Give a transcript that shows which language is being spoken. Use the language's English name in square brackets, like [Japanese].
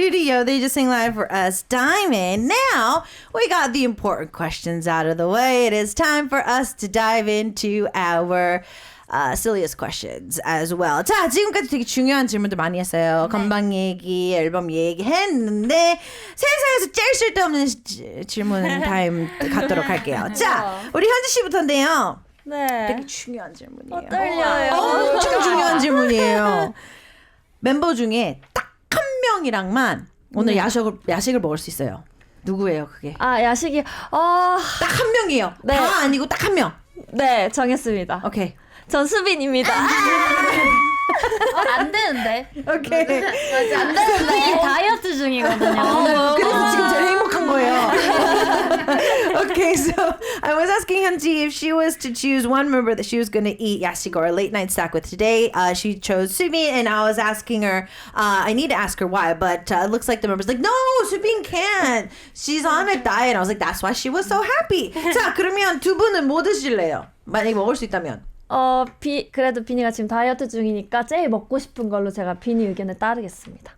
[English] So they just sang live for us, Diamond. Now we got the important questions out of the way. It is time for us to dive into our silliest questions as well. [Korean] 자, 지금까지 되게 중요한 질문들 많이 했어요. 건방 얘기, 앨범 얘기 했는데 세상에서 제일 쓸데없는 질문 타임 갖도록 할게요. 자, 우리 현지 씨부터인데요. 네. 되게 중요한 질문이에요. 떨려요. 엄청 중요한 질문이에요. 멤버 중에 딱 한 명이랑만 오늘 야식을 먹을 수 있어요. 누구예요, 그게? 아, 야식이 딱 한 명이에요. 네. 다 아니고 딱 한 명. 네, 정했습니다. 오케이. 전 수빈입니다. 안 되는데. 오케이. 안 되는데. 다이어트 중이거든요. 그래서 지금 제일 행복한 거예요. [English] Okay, so I was asking Hyunji if she was to choose one member that she was going to eat yasik or a late night snack with today. She chose Subin, and I was asking her, I need to ask her why, but it looks like the member's like, no, Subin can't. She's on a diet. I was like, that's why she was so happy. [Korean] 자, 그러면 두 분은 뭐 드실래요? 만약에 먹을 수 있다면. 그래도 비니가 지금 다이어트 중이니까 제일 먹고 싶은 걸로 제가 비니 의견에 따르겠습니다.